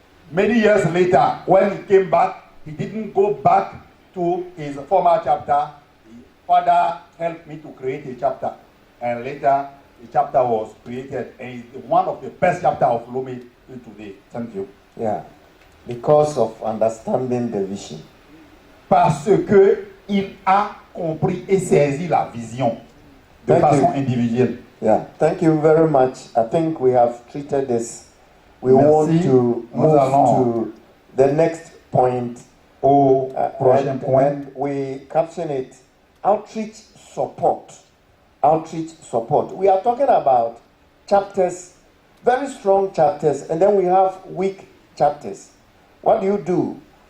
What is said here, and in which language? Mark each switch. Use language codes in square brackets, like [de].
[en] Many years later, when he came back, he didn't go back to his former chapter. His father helped me to create a chapter. And later, the chapter was created. And it's one of the best chapters of Lomé till today. Thank you. Yeah, because of understanding the vision. [fr] Parce que il a compris et saisi la vision de façon individuelle. [en] Yeah, thank you very much. I think we have treated this. We [fr] Merci. [en] want to move to the next point. [fr] Au prochain point. [en] And we caption it outreach support. Outreach support. We are talking about chapters, very strong chapters, and then we have weak chapters. What do you do?